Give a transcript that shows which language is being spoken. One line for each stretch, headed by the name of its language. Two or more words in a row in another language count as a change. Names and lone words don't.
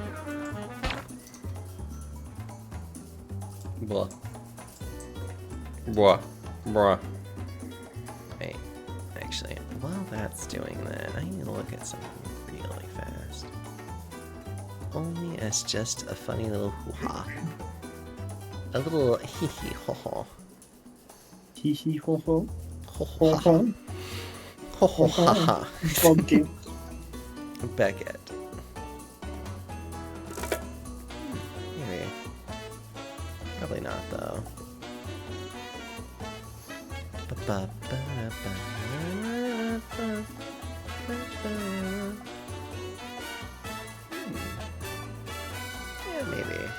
English: Blah. Bruh. Bruh. Wait. Actually, while that's doing that, I need to look at something really fast. Only as just a funny little hoo-ha. A little hee-hee-ho-ho. Hee-hee-ho-ho. Ho-ho-ha. Ho-ho-ha-ha. Okay. Beckett. Maybe. Probably not, though. Yeah, maybe.